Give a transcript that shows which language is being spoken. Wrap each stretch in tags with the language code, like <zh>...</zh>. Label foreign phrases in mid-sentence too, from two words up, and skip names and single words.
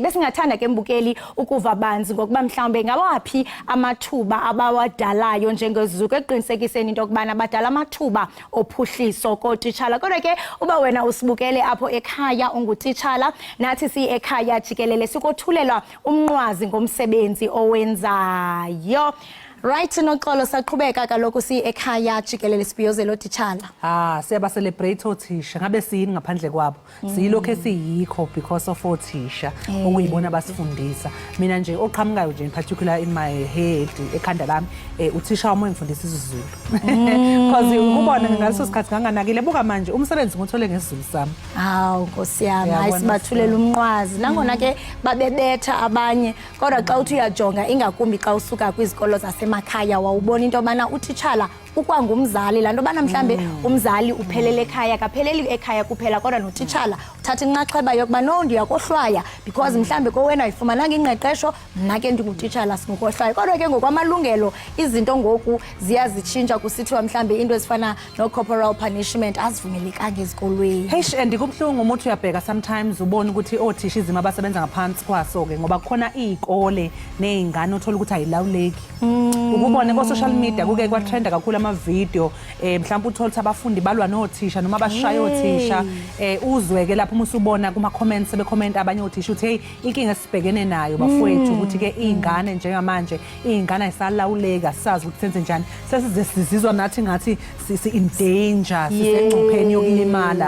<xh>Besingathanda ke mbukeli ukuva banzi ngokuba mhlawumbe ngawaphi amathuba abawadalayo njengezizuko eqinisekiseni into yokubana badala amathuba ophuhliso kootitshala. Kodwa ke uba wena usibukele apho ekhaya ungutitshala, nathi si-Ekhaya Jikelele sikothulelwa umnqwazi ngomsebenzi owenzayo. Right, noxolo saqhubeka kaloku si-Ekhaya Jikelele sibhiyozela ootitshala.</xh> <zu>Siyaba celebrate othisha ngabe siyini ngaphandle kwabo. Siyilokho esiyikho because of othisha okuyibona basifundisa. Mina nje oqhamukayo nje</zu> <en>in particular in my head</en> <zu>ekhanda lami uthisha wami engifundisa isiZulu. Because ukubona ngaleso sikhathi nganganakile buka manje umsebenzi ngothole ngesiZulu sami. Hawu Nkosi yami, hayi sibathulela umnqwazi.</zu> <xh>Nangona ke babebetha abanye kodwa xa uthi uyajonga ingakumbi xa usuka kwizikolo emakhaya wawubona into yobana utitshala ukwangumzali laa nto yobana mhlambe umzali uphelele ekhaya kapheleli ekhaya kuphela kodwa notitshala uthatha inxaxheba yokuba no ndiyakohlwaya because mhlambe kowena ayifumananga ingqeqesho mna ke ndingutitshala singukohlwaya. Kodwa ke ngokwamalungelo izinto ngoku ziyazitshintsha kusithiwa mhlambe into ezifana no-</xh> <en>corporal punishment</en> <xh>azivumelekanga ezikolweni.</xh> <zu>Heish, ndikubuhlungu uma uthi uyabheka sometimes ubona ukuthi othisha izimo abasebenza ngaphansi kwaso-ke ngoba kukhona iy'kole ney'ngane othola ukuthi ayilawuleki. Ukubone ko-</zu> <en>social media</en> <zu>kuke kwatrenda kakhulu ama-video mhlawumbe uthola ukuthi abafundi balwa nothisha noma bashaya othisha uzweke lapho uma usubona kuma-comments sebekhomenta abanye othisha uthi hey inkinga esibhekene nayo bafowethu ukuthi-ke iy'ngane njengamanje iy'ngane ayisalawuleka sazi ukuthi senze njani sesize sizizwa nathi ngathi si-</zu> <en>in danger</en> <zu>sisengcupheni yokulimala.</zu>